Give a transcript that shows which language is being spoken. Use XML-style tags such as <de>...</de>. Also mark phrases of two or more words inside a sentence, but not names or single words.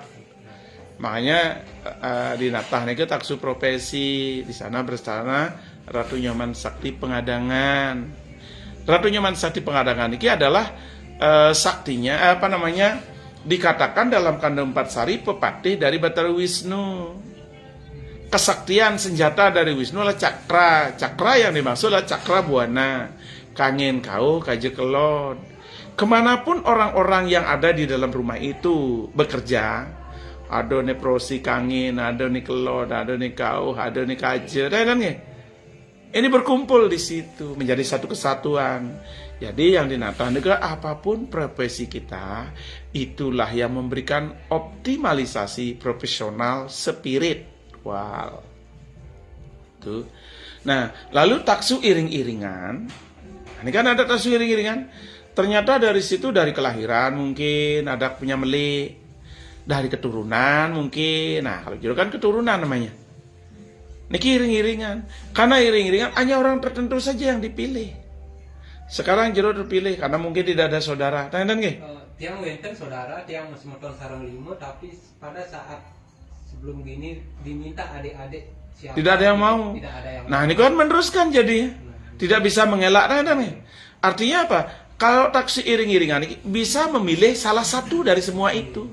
<id>Makanya di Natah ini taksu profesi, di sana bersama Ratu Nyoman Sakti Pengadangan. Ratu Nyoman Sakti Pengadangan ini adalah saktinya dikatakan dalam Kanda 4 Sari pepatih dari Bathara Wisnu. Kesaktian senjata dari Wisnu adalah cakra. Cakra yang dimaksud adalah cakra buana,</id> <ban>kangen kau kaje kelon.</ban> <id>Kemanapun orang-orang yang ada di dalam rumah itu bekerja, ada nih prosi kangen, ada nih kelon, ada nih kau, ada nih kaje, ini berkumpul di situ menjadi satu kesatuan. Jadi yang dinatah juga apapun profesi kita, itulah yang memberikan optimalisasi profesional spiritual. Tuh. Nah, lalu taksu iring-iringan. Ini kan ada taksu iring-iringan. Ternyata dari situ, dari kelahiran mungkin ada punya melik, dari keturunan mungkin. Nah, kalau jero kan keturunan namanya. Niki iring-iringan. Karena iring-iringan hanya orang tertentu saja yang dipilih. Sekarang jero terpilih karena mungkin tidak ada saudara.</id> <ban>Tangan nggih? Tiang wenten saudara, tiang masih motor sarang limo,</ban> <id>tapi pada saat sebelum gini diminta adik-adik siapa? Tidak ada yang mau. Tidak ada yang Nah, ini kan meneruskan jadi tidak bisa mengelak. Artinya apa? Kalau taksi iring-iringan ini bisa memilih salah satu dari semua itu.</id>